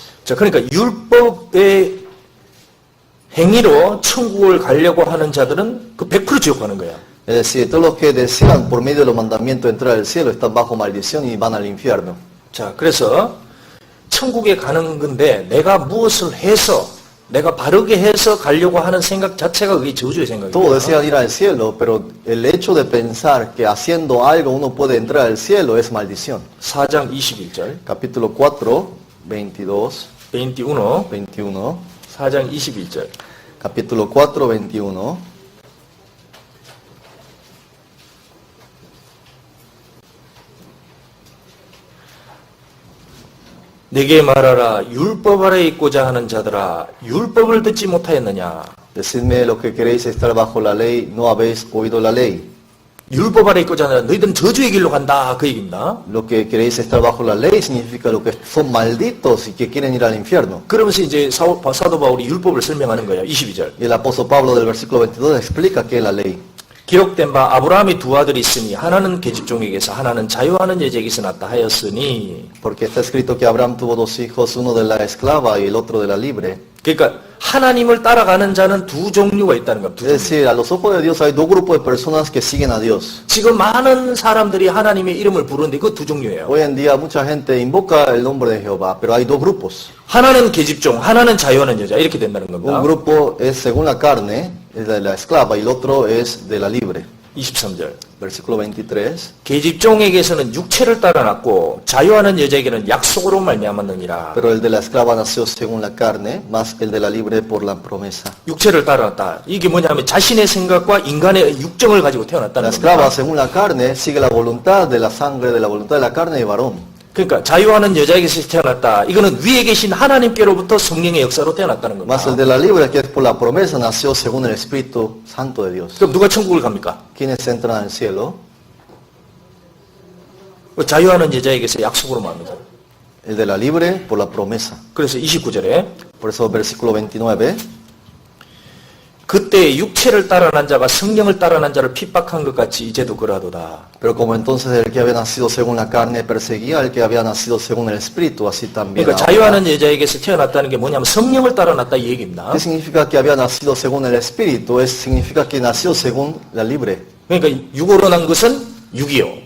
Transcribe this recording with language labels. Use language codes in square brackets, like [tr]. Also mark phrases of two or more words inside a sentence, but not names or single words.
[ko] 자, 그러니까 율법의 행위로 천국을 가려고 하는 자들은 그 100% 지옥 가는 거야. [es] Es decir, todos los que desean por medio de los mandamientos entrar al cielo están bajo maldición y van al infierno. [ko] 자, 그래서 천국에 가는 건데 내가 무엇을 해서 내가 바르게 해서 가려고 하는 생각 자체가 그게 저주의 [es] Todos [ko] 생각이에요. [es] desean ir al cielo, pero el hecho de pensar que haciendo algo uno puede entrar al cielo es maldición. [ko] 4장 21절. [es] Capítulo 4, 22, 21. 21. [ko] 4장 21절. [es] Capítulo 4, 21. [ko] 내게 말하라. 율법 아래 있고자 하는 자들아, 율법을 듣지 못하였느냐? [es] Decidme lo que queréis estar bajo la ley, no habéis oído la ley. [ko] 율법 아래 있고자 하는 너희들은 저주의 길로 간다. 그 얘기입니다. [es] Lo que queréis estar bajo la ley significa lo que son malditos y que quieren ir al infierno. [ko] 그러면서 이제 사도 바울이 율법을 설명하는 거예요. 22절. [es] Y el apóstol Pablo del versículo 22 explica qué es la ley. [ko] 기록된 바 아브라함이 두 아들이 있으니 하나는 계집종에게서 하나는 자유하는 여자에게서 났다 하였으니. [es] Porque está escrito que Abraham tuvo dos hijos, uno de la esclava y el otro de la libre. [ko] 그러니까 하나님을 따라가는 자는 두 종류가 있다는 겁니다. 두 [es] Es [ko] 종류. [es] decir, a los ojos de Dios hay dos grupos de personas que siguen a Dios. [ko] 지금 많은 사람들이 하나님의 이름을 부르는데 그 두 종류예요. [es] Hoy en día mucha gente invoca el nombre de Jehová, pero hay dos grupos. [ko] 하나는 계집종, 하나는 자유하는 여자 이렇게 된다는 겁니다. [es] Un grupo es según la carne, es de la esclava, y el otro es de la libre. [ko] 23절. [es] Versículo 23. [ko] 계집종에게서는 육체를 따라났고 자유하는 여자에게는 약속으로 말미암았느니라. [es] Pero el de la esclava nació según la carne, más el de la libre por la promesa. [ko] 육체를 따라났다. 이게 뭐냐면 자신의 생각과 인간의 육정을 가지고 [es] La [ko] 태어났다는 [es] esclava, [ko] 겁니다. [es] según la carne, sigue la voluntad de la sangre, de la voluntad de la carne de varón. [ko] 그러니까 자유하는 여자에게서 태어났다. 이거는 위에 계신 하나님께로부터 성령의 역사로 태어났다는 [es] Más el [ko] 겁니다. [es] de la libre, que es por la promesa, nació según el Espíritu Santo de Dios. [ko] 그럼 누가 천국을 갑니까? [es] ¿Quiénes entran al cielo? [ko] 자유하는 여자에게서 약속으로 말합니다. [es] El de la libre por la promesa. [ko] 그래서 29절에 [es] Por eso versículo 29. [ko] 그때 육체를 따라난 자가 성령을 따라난 자를 핍박한 것 같이 이제도 그러하도다. [es] Pero como entonces el que había nacido según la carne perseguía al que había nacido según el Espíritu, así también [ko] 그러니까 [es] ahora. [ko] 자유하는 여자에게서 태어났다는 게 뭐냐면 성령을 따라났다 이 얘기입니다. [es] ¿Qué significa que había nacido según el Espíritu? Significa que nació según la libre. [ko] 그러니까 육으로 난 것은 육이요.